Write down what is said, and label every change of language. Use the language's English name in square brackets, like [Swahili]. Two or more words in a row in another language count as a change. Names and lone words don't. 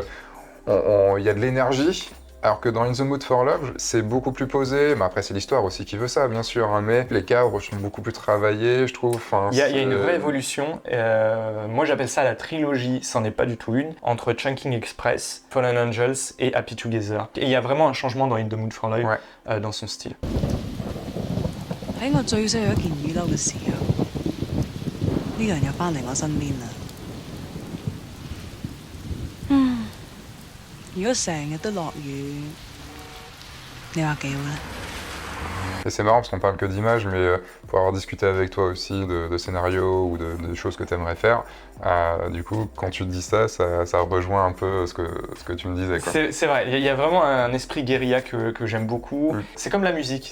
[French] Il y a de l'énergie, alors que dans In the Mood for Love, c'est beaucoup plus posé, mais après c'est l'histoire aussi qui veut ça, bien sûr, hein, mais les cadres sont beaucoup plus travaillés, je trouve. Il y a une vraie évolution, moi j'appelle ça la trilogie, c'en est pas du tout une, entre Chungking Express, Fallen Angels et Happy Together. Et il y a vraiment un changement dans In the Mood for Love, dans son style. [Cantonese] 喺我最需要一件雨褸嘅時候，呢個人又翻嚟我身邊啦。如果成日都落雨，你話幾好咧？ [French] Et c'est marrant parce qu'on parle que d'images, mais pour avoir discuté avec toi aussi de scénarios ou de choses que tu aimerais faire, du coup, quand tu te dis ça rejoint un peu ce que tu me disais. C'est vrai, il y a vraiment un esprit guérilla que j'aime beaucoup. C'est comme la musique.